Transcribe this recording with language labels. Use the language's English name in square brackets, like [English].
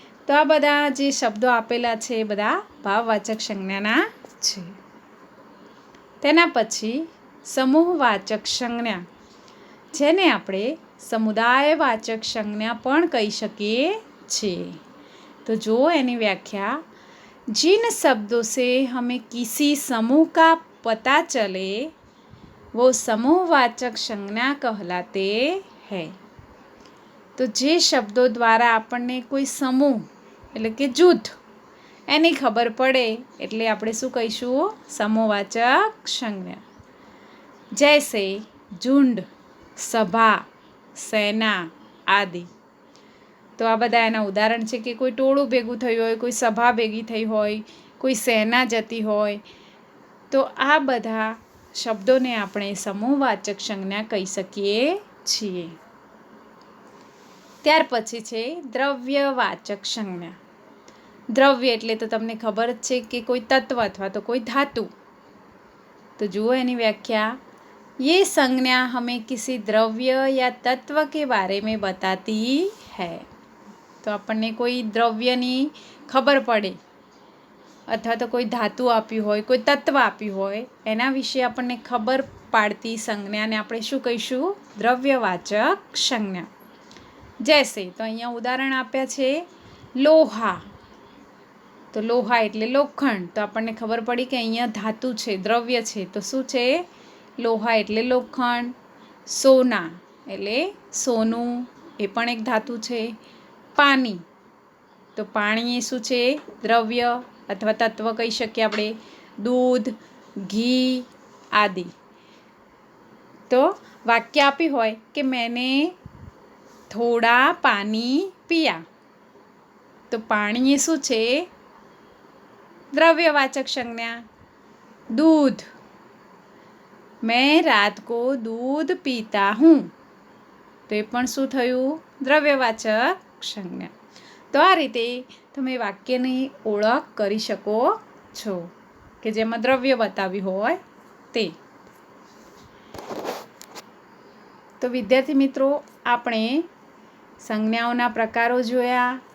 [Gujarati] તો આ બધા જે શબ્દો આપેલા છે એ બધા ભાવવાચક સંજ્ઞાના છે. તેના પછી સમૂહવાચક સંજ્ઞા, જેને આપણે સમુદાયવાચક સંજ્ઞા પણ કહી શકીએ છીએ. તો જો એની વ્યાખ્યા, [Hindi] जिन शब्दों से हमें किसी समूह का पता चले वो समूहवाचक संज्ञा कहलाते हैं. [Gujarati] તો જે શબ્દો દ્વારા આપણને કોઈ સમૂહ એટલે કે જૂથ એની ખબર પડે એટલે આપણે શું કહીશું? સમૂહવાચક સંજ્ઞા. જૈસે ઝુંડ, સભા, સેના આદિ. તો આ બધા એના ઉદાહરણ છે કે કોઈ ટોળું ભેગું થયું હોય, કોઈ સભા ભેગી થઈ હોય, કોઈ સેના જતી હોય. તો આ બધા શબ્દોને આપણે સમૂહવાચક સંજ્ઞા કહી શકીએ છીએ. ત્યાર પછી છે દ્રવ્યવાચક સંજ્ઞા. દ્રવ્ય એટલે તો તમને ખબર જ છે કે કોઈ તત્વ અથવા તો કોઈ ધાતુ. તો જુઓ એની વ્યાખ્યા, [Hindi] ये संज्ञा हमें किसी द्रव्य या तत्व के बारे में बताती है. [Gujarati] તો આપણને કોઈ દ્રવ્યની ખબર પડે અથવા તો કોઈ ધાતુ આપ્યું હોય, કોઈ તત્વ આપ્યું હોય, એના વિશે આપણને ખબર પાડતી સંજ્ઞાને આપણે શું કહીશું? દ્રવ્યવાચક સંજ્ઞા. જૈસે, તો અહીંયા ઉદાહરણ આપ્યા છે લોહા. તો લોહા એટલે લોખંડ. તો આપણને ખબર પડી કે અહીંયા ધાતુ છે, દ્રવ્ય છે. તો શું છે? લોહા એટલે લોખંડ. સોના એટલે સોનું, એ પણ એક ધાતુ છે. પાણી, તો પાણી એ શું છે? દ્રવ્ય અથવા તત્વ કહી શકીએ આપણે. દૂધ, ઘી આદિ. તો વાક્ય આપ્યું હોય કે [Hindi] મેને થોડા પાણી પિયા. [Gujarati] તો પાણી એ શું છે? દ્રવ્યવાચક સંજ્ઞા. [Hindi] दूध, मैं रात को दूध पीता हूँ. [Gujarati] તો એ પણ શું થયું? દ્રવ્યવાચક સંજ્ઞા. તો આ રીતે તમે વાક્યની ઓળખ કરી શકો છો કે જેમાં દ્રવ્ય બતાવ્યું હોય તે. તો વિદ્યાર્થી મિત્રો, આપણે સંજ્ઞાઓના પ્રકારો જોયા.